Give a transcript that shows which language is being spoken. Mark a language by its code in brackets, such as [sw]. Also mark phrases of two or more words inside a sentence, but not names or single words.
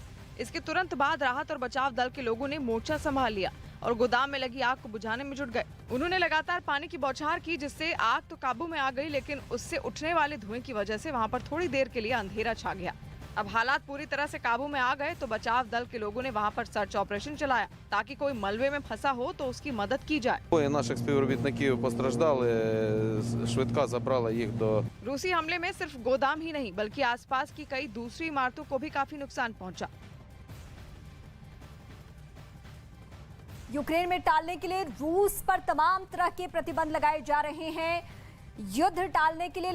[hi] इसके तुरंत बाद राहत और बचाव दल के लोगों ने मोर्चा संभाल लिया और गोदाम में लगी आग को बुझाने में जुट गए। उन्होंने लगातार पानी की बौछार की, जिससे आग तो काबू में आ गई, लेकिन उससे उठने वाले धुएं की वजह से वहां पर थोड़ी देर के लिए अंधेरा छा गया। अब हालात पूरी तरह से काबू में आ गए तो बचाव दल के लोगों ने वहां पर [en] search operation [hi] चलाया ताकि कोई मलबे में फंसा हो तो उसकी मदद की जाए। [uk] Двоє наших співробітників постраждали, швидка забрала їх до. [hi] रूसी हमले में सिर्फ गोदाम ही नहीं बल्कि आसपास की कई दूसरी इमारतों को भी काफी नुकसान पहुंचा। यूक्रेन में टालने के लिए रूस पर तमाम तरह के प्रतिबंध लगाए जा रहे हैं युद्ध टालने के लिए।